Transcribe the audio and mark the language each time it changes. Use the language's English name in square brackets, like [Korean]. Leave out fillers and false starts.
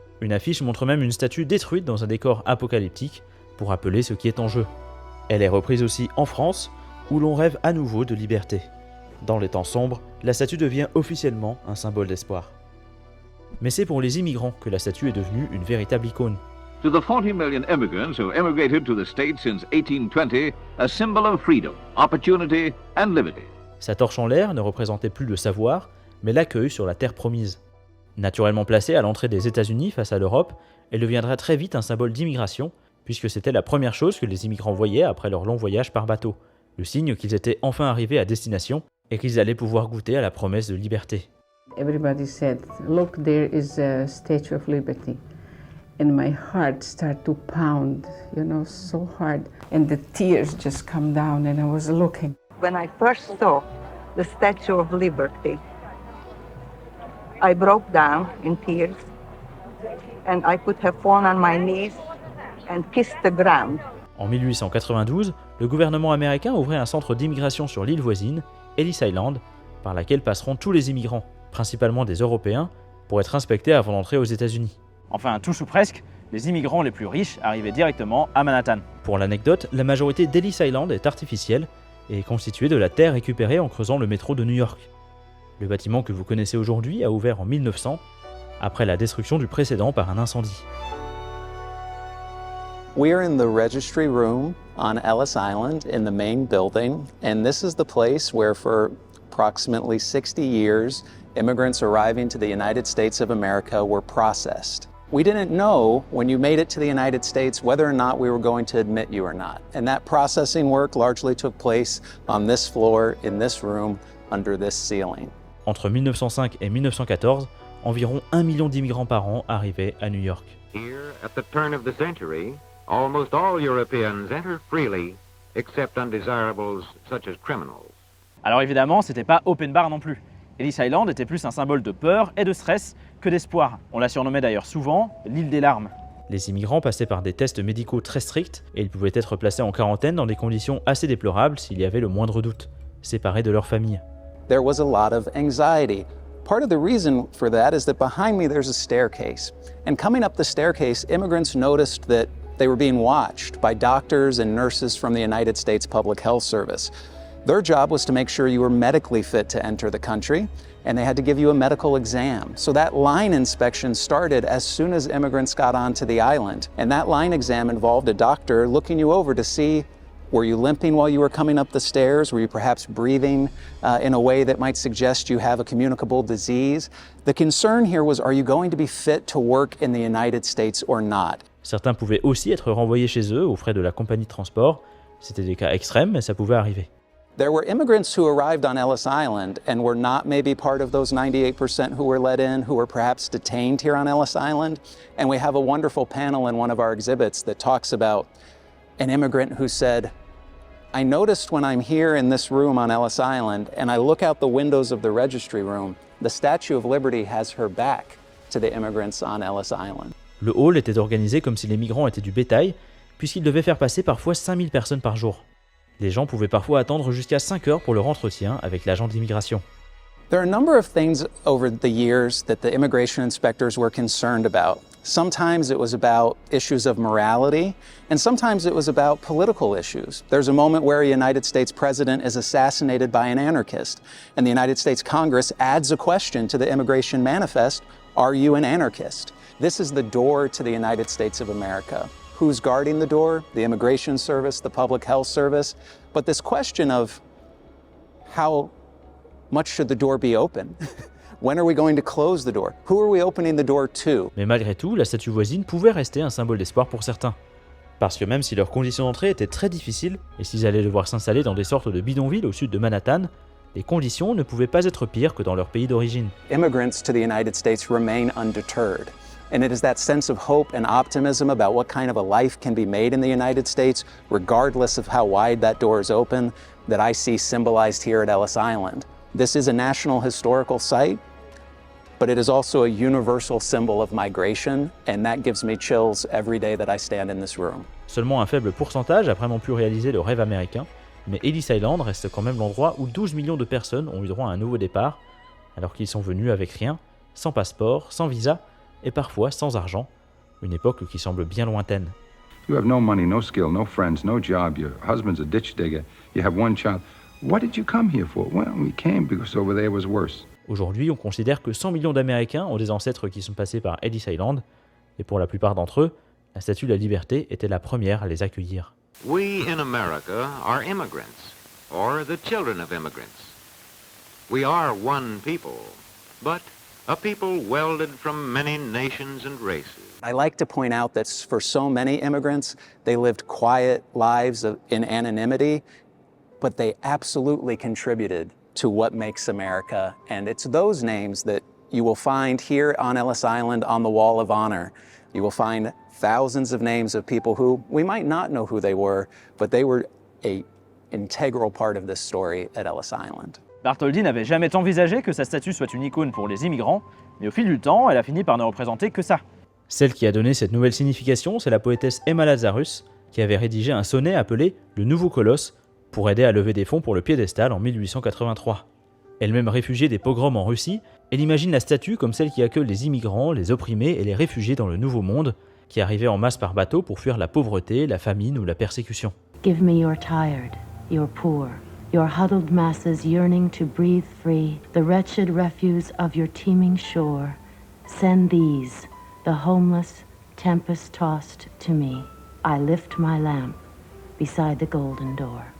[French] Une affiche montre même une statue détruite dans un décor apocalyptique pour rappeler ce qui est en jeu. Elle est reprise aussi en France, où l'on rêve à nouveau de liberté. Dans les temps sombres, la statue devient officiellement un symbole d'espoir. Mais c'est pour les immigrants que la statue est devenue une véritable icône. [English] To the 40 million immigrants who immigrated to the States since 1820, a symbol of freedom, opportunity and liberty. [French] Sa torche en l'air ne représentait plus le savoir, mais l'accueil sur la terre promise. Naturellement placée à l'entrée des États-Unis face à l'Europe, elle deviendra très vite un symbole d'immigration, puisque c'était la première chose que les immigrants voyaient après leur long voyage par bateau, le signe qu'ils étaient enfin arrivés à destination et qu'ils allaient pouvoir goûter à la promesse de liberté. [English] Everybody said, "Look, there is a Statue of Liberty." And my heart started to pound, so hard. And the tears just come down and I was looking. When I first saw the Statue of Liberty, I broke down in tears and I could have fallen on my knees and kissed the ground. [French] En 1892, le gouvernement américain ouvrait un centre d'immigration sur l'île voisine, Ellis Island, par laquelle passeront tous les immigrants, principalement des Européens, pour être inspectés avant d'entrer aux États-Unis. Enfin, tous ou presque, les immigrants les plus riches arrivaient directement à Manhattan. Pour l'anecdote, la majorité d'Ellis Island est artificielle et est constituée de la terre récupérée en creusant le métro de New York. Le bâtiment que vous connaissez aujourd'hui a ouvert en 1900, après la destruction du précédent par un incendie. [English] We are in the registry room on Ellis Island in the main building, and this is the place where for approximately 60 years, immigrants arriving to the United States of America were processed. We didn't know when you made it to the United States whether or not we were going to admit you or not. And that processing work largely took place on this floor, in this room, under this ceiling. [French] Entre 1905 et 1914, environ 1 million d'immigrants par an arrivaient à New York. [English] Here, at the turn of the century, almost all Europeans enter freely, except undesirables such as criminals. [French] Alors évidemment, c'était pas open bar non plus. Ellis Island était plus un symbole de peur et de stress que d'espoir. On la surnommait d'ailleurs souvent l'île des larmes. Les immigrants passaient par des tests médicaux très stricts et ils pouvaient être placés en quarantaine dans des conditions assez déplorables s'il y avait le moindre doute. séparés de leur famille. [English] There was a lot of anxiety. Part of the reason for that is that behind me there's a staircase. And coming up the staircase, immigrants noticed that they were being watched by doctors and nurses from the United States Public Health Service. Their job was to make sure you were medically fit to enter the country, and they had to give you a medical exam. So that line inspection started as soon as immigrants got onto the island. And that line exam involved a doctor looking you over to see, were you limping while you were coming up the stairs? Were you perhaps breathing in a way that might suggest you have a communicable disease? The concern here was, are you going to be fit to work in the United States or not? [French] Certains pouvaient aussi être renvoyés chez eux aux frais de la compagnie de transport. C'était des cas extrêmes, mais ça pouvait arriver. [English] There were immigrants who arrived on Ellis Island and were not maybe part of those 98% who were let in, who were perhaps detained here on Ellis Island. And we have a wonderful panel in one of our exhibits that talks about an immigrant who said, I noticed when I'm here in this room on Ellis Island and I look out the windows of the registry room, the Statue of Liberty has her back to the immigrants on Ellis Island. [French] Le hall était organisé comme si les migrants étaient du bétail, puisqu'il devait faire passer parfois 5000 personnes par jour. Les gens pouvaient parfois attendre jusqu'à 5 heures pour leur entretien avec l'agent d'immigration. [English] There are a number of things over the years that the immigration inspectors were concerned about. Sometimes it was about issues of morality, and sometimes it was about political issues. There's a moment where a United States president is assassinated by an anarchist, and the United States Congress adds a question to the immigration manifest, are you an anarchist? This is the door to the United States of America. Who's guarding the door? The Immigration Service, the Public Health Service. But this question of how much should the door be open? When are we going to close the door? Who are we opening the door to? [French] Mais malgré tout, la statue voisine pouvait rester un symbole d'espoir pour certains. Parce que même si leurs conditions d'entrée étaient très difficiles, et s'ils allaient devoir s'installer dans des sortes de bidonvilles au sud de Manhattan, les conditions ne pouvaient pas être pires que dans leur pays d'origine. [English] Immigrants to the United States remain undeterred. And it is that sense of hope and optimism about what kind of a life can be made in the United States, regardless of how wide that door is open, that I see symbolized here at Ellis Island. This is a national historical site, but it is also a universal symbol of migration, and that gives me chills every day that I stand in this room. [French] Seulement un faible pourcentage a vraiment pu réaliser le rêve américain, mais Ellis Island reste quand même l'endroit où 12 millions de personnes ont eu droit à un nouveau départ, alors qu'ils sont venus avec rien, sans passeport, sans visa, et parfois sans argent, une époque qui semble bien lointaine. [English] You have no money, no skill, no friends, no job. Your husband's a ditch digger. You have one child. What did you come here for? Well, we came because over there was worse. [French] Aujourd'hui, on considère que 100 millions d'Américains ont des ancêtres qui sont passés par Ellis Island, et pour la plupart d'entre eux, la Statue de la Liberté était la première à les accueillir. [English] We in America are immigrants, or the children of immigrants. We are one people, but a people welded from many nations and races. I like to point out that for so many immigrants, they lived quiet lives in anonymity, but they absolutely contributed to what makes America. And it's those names that you will find here on Ellis Island on the Wall of Honor. You will find thousands of names of people who we might not know who they were, but they were an integral part of this story at Ellis Island. [French] Bartholdi n'avait jamais envisagé que sa statue soit une icône pour les immigrants, mais au fil du temps, elle a fini par ne représenter que ça. Celle qui a donné cette nouvelle signification, c'est la poétesse Emma Lazarus, qui avait rédigé un sonnet appelé « Le Nouveau Colosse » pour aider à lever des fonds pour le piédestal en 1883. Elle-même réfugiée des pogroms en Russie, elle imagine la statue comme celle qui accueille les immigrants, les opprimés et les réfugiés dans le Nouveau Monde, qui arrivaient en masse par bateau pour fuir la pauvreté, la famine ou la persécution. [English] Give me your tired, your poor, your huddled masses yearning to breathe free, the wretched refuse of your teeming shore. Send these, the homeless, tempest-tossed, to me. I lift my lamp beside the golden door.